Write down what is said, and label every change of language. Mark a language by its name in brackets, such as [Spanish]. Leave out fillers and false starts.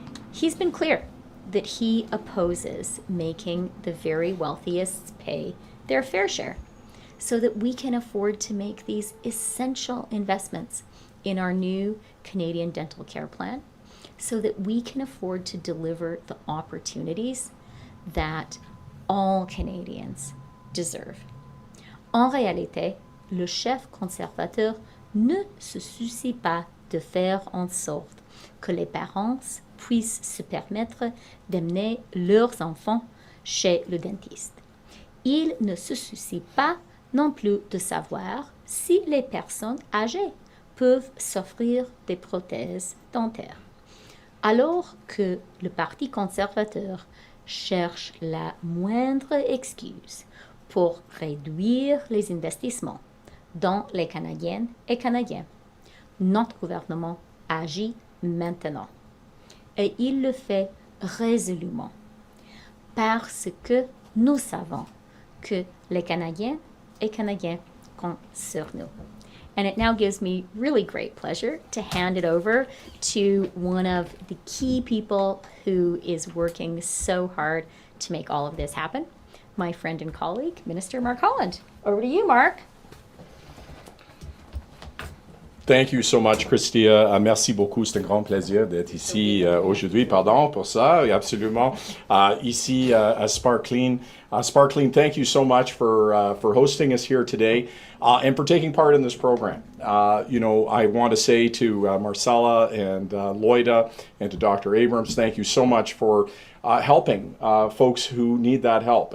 [English] He's been clear that he opposes making the very wealthiest pay their fair share so that we can afford to make these essential investments in our new Canadian Dental Care Plan, so that we can afford to deliver the opportunities that all Canadians deserve. [French] En réalité, le chef conservateur ne se soucie pas de faire en sorte que les parents puissent se permettre d'amener leurs enfants chez le dentiste. Il ne se soucie pas non plus de savoir si les personnes âgées peuvent s'offrir des prothèses dentaires. Alors que le Parti conservateur cherche la moindre excuse pour réduire les investissements dans les Canadiennes et Canadiens, notre gouvernement agit maintenant. Et il le fait résolument parce que nous savons que les Canadiennes et Canadiens comptent sur nous. [English] And it now gives me really great pleasure to hand it over to one of the key people who is working so hard to make all of this happen, my friend and colleague, Minister Mark Holland. Over to you, Mark. Thank you so much, Chrystia. [French] Merci beaucoup. C'est un grand plaisir d'être ici aujourd'hui. Pardon pour ça. Absolument. Ici à Sparkling. [English] Sparkling, thank you so much for hosting us here today and for taking part in this program. I want to say to Marcella and Loida and to Dr. Abrams, thank you so much for helping folks who need that help.